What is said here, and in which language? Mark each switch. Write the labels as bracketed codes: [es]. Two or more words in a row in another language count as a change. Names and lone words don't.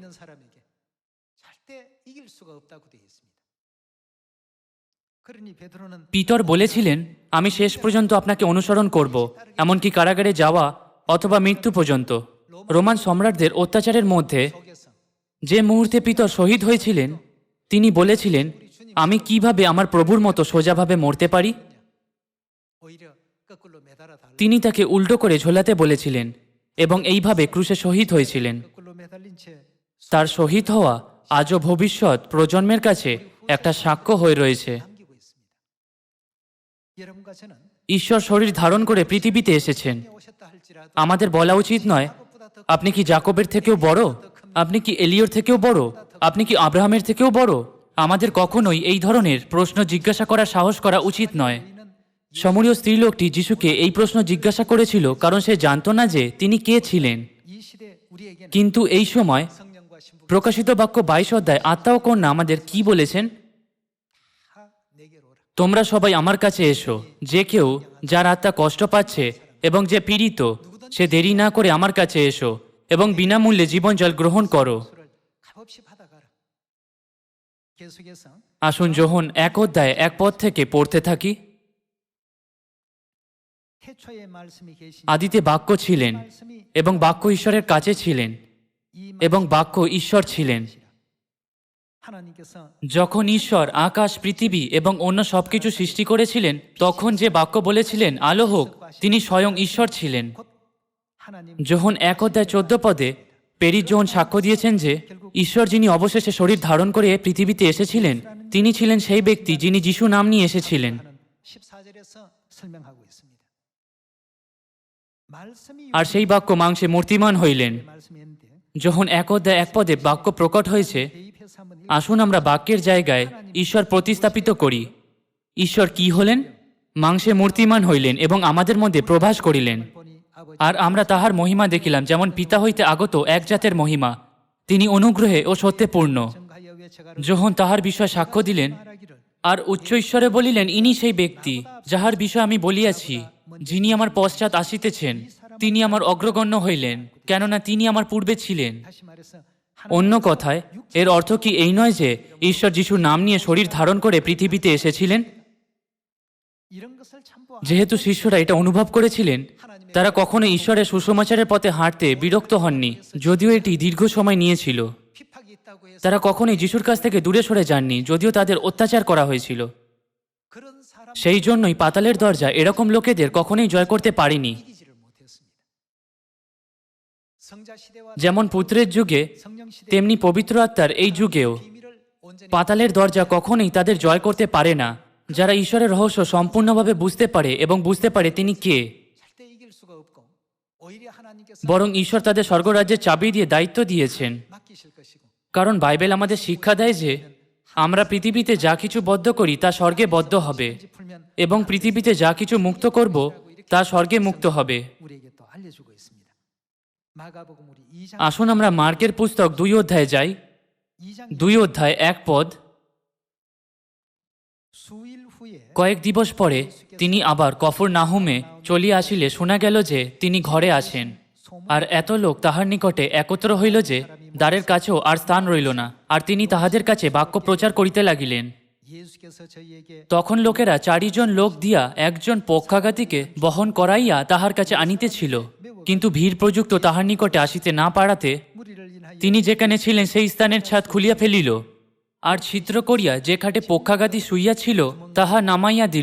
[bn] পিতর বলেছিলেন, আমি শেষ পর্যন্ত আপনাকে অনুসরণ করব, এমনকি কারাগারে যাওয়া অথবা মৃত্যু পর্যন্ত। রোমান সম্রাটদের অত্যাচারের মধ্যে যে মুহূর্তে পিতর শহীদ হয়েছিলেন, তিনি বলেছিলেন, আমি কিভাবে আমার প্রভুর মতো সোজাভাবে মরতে পারি? [ko] 오히려 거꾸로 매달아 달라. [bn] তিনি তাকে উল্টো করে ঝোলাতে বলেছিলেন এবং এইভাবে ক্রুশে শহীদ হয়েছিলেন। [ko] 거꾸로 매달린 채 [bn] তার শহীদ হওয়া আজও ভবিষ্যৎ প্রজন্মের কাছে একটা সাক্ষ্য হয়ে রয়েছে। [ko] 남기고 있습니다. 여러분과 저는 [bn] ঈশ্বর শরীর ধারণ করে পৃথিবীতে এসেছেন। [ko] 오셨다 할지라도 [bn] আমাদের বলা উচিত নয়, আপনি কি জাকবের থেকেও বড়? আপনি কি এলিয়র থেকেও বড়? আপনি কি আব্রাহামের থেকেও বড়? আমাদের কখনোই এই ধরনের প্রশ্ন জিজ্ঞাসা করার সাহস করা উচিত নয়। সমরীয় স্ত্রীলোকটি যিশুকে এই প্রশ্ন জিজ্ঞাসা করেছিল কারণ সে জানত না যে তিনি কে ছিলেন। [ko] 이 시대 우리에게는 [bn] কিন্তু এই সময় [ko] 성령과 신부 [bn] প্রকাশিত বাক্য 22 অধ্যায় আত্মা ও কন্যা আমাদের কি বলেছেন? [ko] 다 내게로 오라. [bn] তোমরা সবাই আমার কাছে এসো, যে কেউ যার আত্মা কষ্ট পাচ্ছে এবং যে পীড়িত, সে দেরি না করে আমার কাছে এসো এবং বিনামূল্যে জীবন জল গ্রহণ করো। [ko] 수를 값없이 받아가라. 계속해서 [bn] আসুন যোহন 1 অধ্যায় 1 পদ থেকে পড়তে থাকি। [ko] 태초에 말씀이 계신 [bn] আদিতে বাক্য ছিলেন [ko] 말씀이 [bn] এবং বাক্য ঈশ্বরের কাছে ছিলেন [ko] 이 [bn] এবং বাক্য ঈশ্বর ছিলেন। [ko] 하나님께서 [bn] যখন ঈশ্বর আকাশ, পৃথিবী এবং অন্য সবকিছু সৃষ্টি করেছিলেন, তখন যে বাক্য বলেছিলেন আলো হোক, তিনি স্বয়ং ঈশ্বর ছিলেন। [ko] 곧 하나님 [bn] যোহন 1 অধ্যায় 14 পদে পেরিস যোহন সাক্ষ্য দিয়েছেন যে ঈশ্বর যিনি অবশেষে শরীর ধারণ করে পৃথিবীতে এসেছিলেন, তিনি ছিলেন সেই ব্যক্তি যিনি যিশু নাম নিয়ে এসেছিলেন। [ko] 하는 14절에서 설명하고 있습니다. 말씀이 [bn] আর সেই বাক্য মাংসে মূর্তিমান হইলেন। [ko] 말씀인데 [bn] যখন 1 অধ্যায় 1 পদে বাক্য প্রকট হয়েছে, [ko] 대입해서 한번 [bn] আসুন আমরা বাক্যের জায়গায় ঈশ্বর প্রতিস্থাপিত করি। ঈশ্বর কি হলেন? মাংসে মূর্তিমান হইলেন এবং আমাদের মধ্যে প্রভাস করিলেন। [ko] 보니 아버지 [bn] আর আমরা তাহার মহিমা দেখিলাম, যেমন পিতা হইতে আগত এক জাতের মহিমা, তিনি অনুগ্রহে ও সত্যে পূর্ণ। [ko] 정하여 외쳐가라. [bn] যখন তাহার বিষয়ে সাক্ষ্য দিলেন [ko] 말하기를 [bn] আর উচ্চ ঈশ্বরে বলিলেন, ইনি সেই ব্যক্তি যাহার বিষয়ে আমি বলিয়াছি, যিনি আমার পশ্চাৎ আসিতেছেন, তিনি আমার অগ্রগণ্য হইলেন, কেননা তিনি আমার পূর্বে ছিলেন। [ko] 다시 말해서 [bn] অন্য কথায় এর অর্থ কি এই নয় যে ঈশ্বর যিশুর নাম নিয়ে শরীর ধারণ করে পৃথিবীতে এসেছিলেন? [ko] 이런 것을 참고 [bn] যেহেতু শিষ্যরা এটা অনুভব করেছিলেন, তারা কখনো ঈশ্বরের সুসমাচারের পথে হাঁটতে বিরক্ত হননি, যদিও এটি দীর্ঘ সময় নিয়েছিল। [ko] 핍박이 있다고 해서 [bn] তারা কখনোই যিশুর কাছ থেকে দূরে সরে যাননি, যদিও তাদের অত্যাচার করা হয়েছিল। [ko] 그런 사람 [bn] সেই জন্যই পাতালের দরজা এরকম লোকেদের কখনোই জয় করতে পারেনি। [ko] 이기지를 못했습니다. 성자 시대와 [bn] যেমন পুত্রের যুগে, [ko] 성령 시대 [bn] তেমনি পবিত্র আত্মার এই যুগেও [ko] 비밀을 온전히 [bn] পাতালের দরজা কখনোই তাদের জয় করতে পারে না। যারা ঈশ্বরের রহস্য সম্পূর্ণভাবে বুঝতে পারে এবং বুঝতে পারে তিনি কে, [ko] 절대 이길 수가 없고 오히려 하나님께서 [bn] বরং ঈশ্বর তাদের স্বর্গরাজ্যের চাবি দিয়ে দায়িত্ব দিয়েছেন। [ko] 맡기실 것이고 [bn] কারণ বাইবেল আমাদের শিক্ষা দেয় যে আমরা পৃথিবীতে যা কিছু বদ্ধ করি তা স্বর্গে বদ্ধ হবে, [ko] 이제 풀면 [bn] এবং পৃথিবীতে যা কিছু মুক্ত করব তা স্বর্গে মুক্ত হবে। [ko] 우리에게 또 알려주고 있습니다. 마가복음 우리 2장 [bn] আসুন আমরা মার্কের পুস্তক 2 অধ্যায়ে যাই। [ko] 2장 [bn] 2 অধ্যায় 1 পদ। [ko] 수일 후에 [bn] কয়েক দিবস পরে তিনি আবার কফরনাহুমে চলিয়া আসিলে শোনা গেল যে তিনি ঘরে আছেন। আর এত লোক তাহার নিকটে একত্র হইল যে দ্বারের কাছেও আর স্থান রইল না। আর তিনি তাহাদের কাছে বাক্য প্রচার করিতে লাগিলেন। [ko] 예수께서 저희에게 [bn] তখন লোকেরা 4 জন লোক দিয়া একজন পক্ষাঘাতীকে বহন করাইয়া তাহার কাছে আনিতেছিল, কিন্তু ভিড় প্রযুক্ত তাহার নিকটে আসিতে না পারাতে [ko] 무리를 인하여 [bn] তিনি যেখানে ছিলেন সেই স্থানের ছাদ খুলিয়া ফেলিল, আর ছিদ্র করিয়া যে খাটে পক্ষাঘাতী শুইয়া ছিল তাহা নামাইয়া দিল।